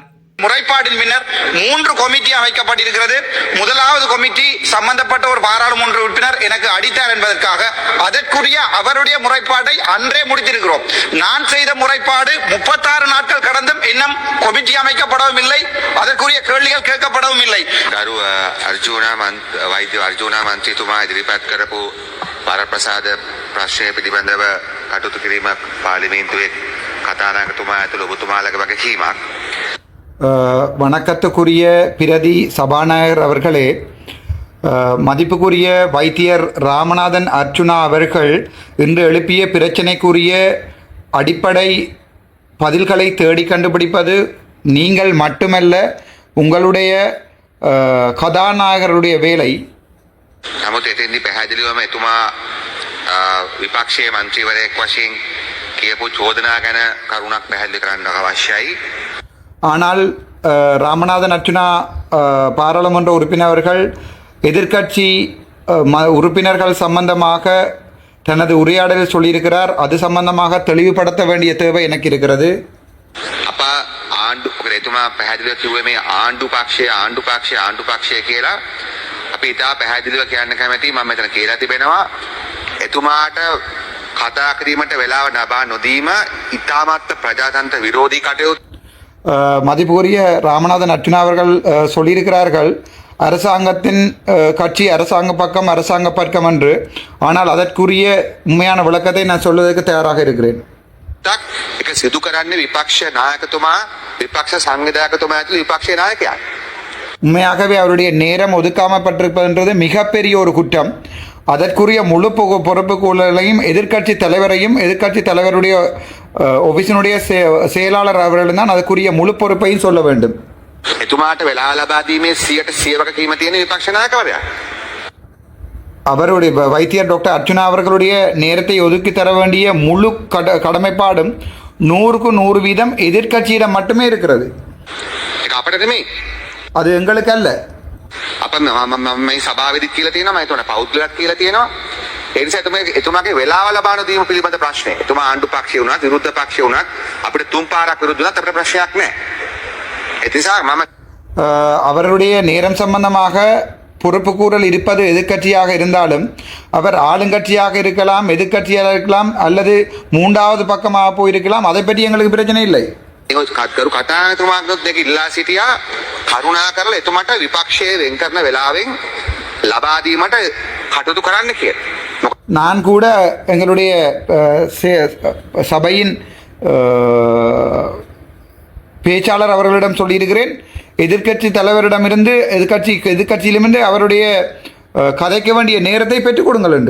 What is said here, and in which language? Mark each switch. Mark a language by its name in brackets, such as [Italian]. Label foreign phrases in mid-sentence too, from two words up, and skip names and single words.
[Tamil] முறைப்பாட்டின் பின்னர் 3 கமிட்டி அமைக்கப்பட்டிருக்கிறது. முதலாவது கமிட்டி சம்பந்தப்பட்ட ஒரு பாராளுமன்ற உறுப்பினர் எனக்கு அடித்தார் என்பதற்காக அதற்குரிய அவருடைய முறைப்பாட்டை அன்றே முடித்திருக்கிறோம். நான் செய்த முறைப்பாடு 36 நாட்கள் கடந்தும் இன்னும் கமிட்டி அமைக்கப்படவும் இல்லை, அதற்குரிய கேள்விகள் கேட்கப்படவும் இல்லை. [Sinhala] අර්ජුනා මන්ත්‍රීතුමා ඉදිරිපත් කරපු වරප්‍රසාද ප්‍රශ්නය පිළිබඳව කටයුතු කිරීමක් පාර්ලිමේන්තුවේ කතානායකතුමා ඇතුළු ඔබතුමාලගේ වගකීමක්. [Tamil] வணக்கத்துக்குரிய பிரதி சபாநாயகர் அவர்களே, மதிப்புக்குரிய வைத்தியர் ராமநாதன் அர்ச்சுனா அவர்கள் இன்று எழுப்பிய பிரச்சனைக்குரிய அடிப்படை பதில்களை தேடி கண்டுபிடிப்பது நீங்கள் மட்டுமல்ல, உங்களுடைய கதாநாயகருடைய வேலை. [Sinhala] නමුත් එතෙන්දී පැහැදිලිවම එතුමා විපක්ෂයේ මන්ත්‍රීවරයෙක් වශයෙන් කියපු චෝදනා ගැන කරුණක් පැහැදිලි කරන්න අවශ්‍යයි. [Tamil] ஆனால் ராமநாதன் அர்ச்சுனா பாராளுமன்ற உறுப்பினர்கள் எதிர்க்கட்சி உறுப்பினர்கள் சம்பந்தமாக தனது உரையாடலில் சொல்லியிருக்கிறார். அது சம்பந்தமாக தெளிவுபடுத்த வேண்டிய தேவை எனக்கு இருக்கிறது. [Sinhala] අප ආණ්ඩු එතුමා පැහැදිලිව කිව්වේ මේ ආණ්ඩු පක්ෂය කියලා. අපි ඉතා පැහැදිලිව කියන්න කැමැති. මම මෙතන කියලා තිබෙනවා එතුමාට කතා කිරීමට වෙලාව ලබා නොදීම ඉතාමත් ප්‍රජාතන්ත්‍ර විරෝධී කටයුතු. [Tamil] மதிப்புக்குரிய ராமநாதன் அர்ச்சுனா அவர்கள் சொல்லியிருக்கிறார்கள் அரசாங்கத்தின் கட்சி அரசாங்க பக்கம் என்று. ஆனால் அதற்குரிய உண்மையான விளக்கத்தை நான் சொல்வதற்கு தயாராக இருக்கிறேன். [Sinhala] ඒක සිදු කරන්නේ විපක්ෂ නායකතුමා, විපක්ෂ සංවිධායකතුමා ඇතුළු විපක්ෂ නායකයා. [Tamil] உண்மையாகவே அவருடைய நேரம் ஒதுக்காமப்பட்டிருப்பதுன்றது மிகப்பெரிய ஒரு குற்றம். அதற்குரிய முழு பொறுப்புகளையும் எதிர்க்கட்சி தலைவரையும் எதிர்க்கட்சி தலைவருடைய ஆபீஸினுடைய செயலாளர் அவர்கள் தான் அதற்குரிய முழு பொறுப்பையும் சொல்ல வேண்டும். [Sinhala] එතුමාට වෙලා ලබා දීමේ 100% වගකීම තියෙන විපක්ෂ නායකවරයා. [Tamil] அவருடைய வைத்தியர் டாக்டர் அர்ச்சுனா அவர்களுடைய நேரத்தை ஒதுக்கி தர வேண்டிய முழு கடமைப்பாடும் 100க்கு 100% எதிர்க்கட்சியிடம் மட்டுமே இருக்கிறது. [Sinhala] ඒක අපිට නෙමෙයි. [Tamil] அது எங்களுக்கு அல்ல. [Sinhala] අප මේ සභාවේදී කියලා තියෙනවා, මම හිතන්නේ පෞද්ගලිකව කියලා තියෙනවා. ඒ නිසා එතුමාගේ වෙලාව ලබා නොදීම පිළිබඳ ප්‍රශ්නේ. එතුමා ආණ්ඩු පක්ෂය වුණත් විරුද්ධ පක්ෂය වුණත් අපිට 3 පාරක් විරුද්ධ වුණත් අපිට ප්‍රශ්නයක් නැහැ. ඒ නිසා මම [Tamil] அவருடைய நேரம் சம்பந்தமாக பொறுப்புக்கூறல் இருப்பது எதிர்க்கட்சியாக இருந்தாலும் அவர் ஆளுங்கட்சியாக இருக்கலாம், எதிர்க்கட்சியாக இருக்கலாம், அல்லது 3வது பக்கமாக போயிருக்கலாம். அதை பற்றி எங்களுக்கு பிரச்சனை இல்லை. [Sinhala] කරු කතානායකතුමාගෙත් දෙක ඉල්ලා සිටියා කරුණා කරලා එතුමාට විපක්ෂයේ වෙන් කරන වෙලාවෙන් ලබා දීමට කටයුතු කරන්න කියලා. [Tamil] நான் கூட எங்களுடைய சபையின் பேச்சாளர் அவர்களிடம் சொல்லியிருக்கிறேன். எதிர்க்கட்சி தலைவரிடமிருந்து எதிர்க்கட்சியிலிருந்து அவருடைய கதைக்க வேண்டிய நேரத்தை பெற்றுக் கொடுங்கள் என்று.